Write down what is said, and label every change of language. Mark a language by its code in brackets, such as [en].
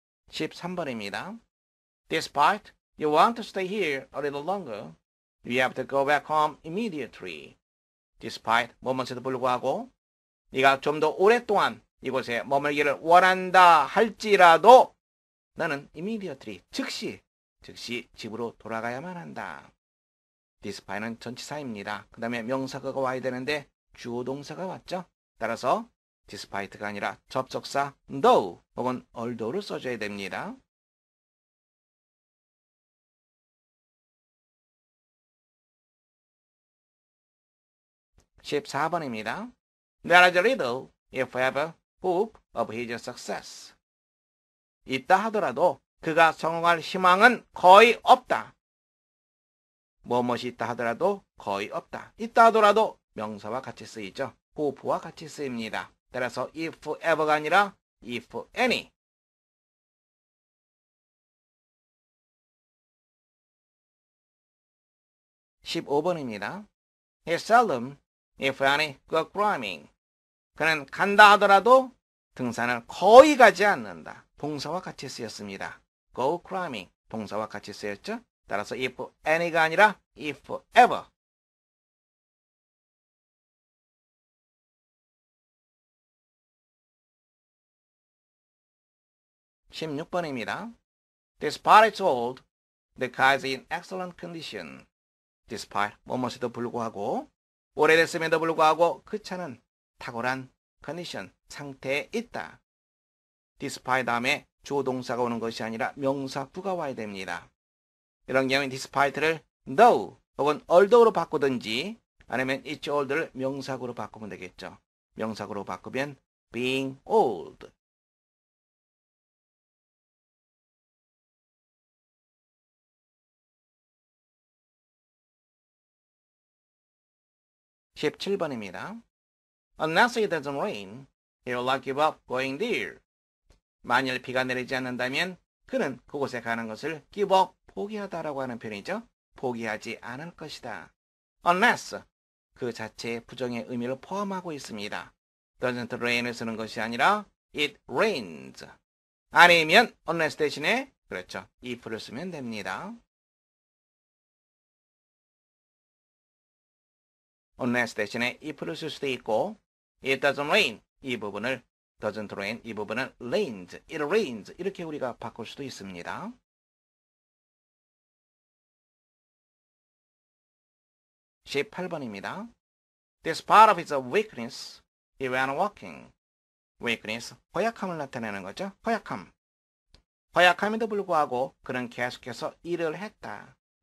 [ko] (13번입니다) [en] Despite you want to stay here a little longer, you have to go back home immediately. [ko] Despite 뭐뭐에도 불구하고 네가 좀 더 오랫동안 이곳에 머물기를 원한다 할지라도 너는 immediately 즉시 집으로 돌아가야만 한다. despite는 전치사입니다. 그 다음에 명사가 와야 되는데 주어 동사가 왔죠. 따라서 despite가 아니라 접속사 though 혹은 although를 써줘야 됩니다. (14번입니다) [en] There is little, if ever, hope of his success. [ko] 있다 하더라도 그가 성공할 희망은 거의 없다. 무엇이 있다 하더라도 거의 없다. 있다 하더라도 명사와 같이 쓰이죠. hope와 같이 쓰입니다. 따라서 if ever가 아니라 if any. (15번입니다) [en] He seldom, if any, go climbing. [ko] 그는 간다 하더라도 등산을 거의 가지 않는다. 동사와 같이 쓰였습니다. go climbing, 동사와 같이 쓰였죠. 따라서 if any가 아니라 if ever. 16번입니다. [en] Despite it's old, the car is in excellent condition. [ko] Despite 뭐뭐에도 불구하고 오래됐음에도 불구하고 그 차는 탁월한 컨디션, 상태에 있다. despite 다음에 주어 동사가 오는 것이 아니라 명사구가 와야 됩니다. 이런 경우에 despite를 though 혹은 although로 바꾸든지 아니면 it's old를 명사구로 바꾸면 되겠죠. 명사구로 바꾸면 being old. (17번입니다) [en] Unless it doesn't rain, he will not give up going there. [ko] 만일 비가 내리지 않는다면 그는 그곳에 가는 것을 give up, 포기하다라고 하는 표현이죠. 포기하지 않을 것이다. Unless, 그 자체의 부정의 의미를 포함하고 있습니다. doesn't rain을 쓰는 것이 아니라 it rains. 아니면 unless 대신에 그렇죠. if를 쓰면 됩니다. unless 대신에 if를 쓸 수도 있고 it doesn't rain 이 부분을 doesn't rain 이 부분은 rains, it rains 이렇게 우리가 바꿀 수도 있습니다. (18번입니다) [en] Despite of his weakness, he went walking. [ko] weakness, 허약함을 나타내는 거죠. 허약함. 허약함에도 불구하고 그는 계속해서 일을 했다.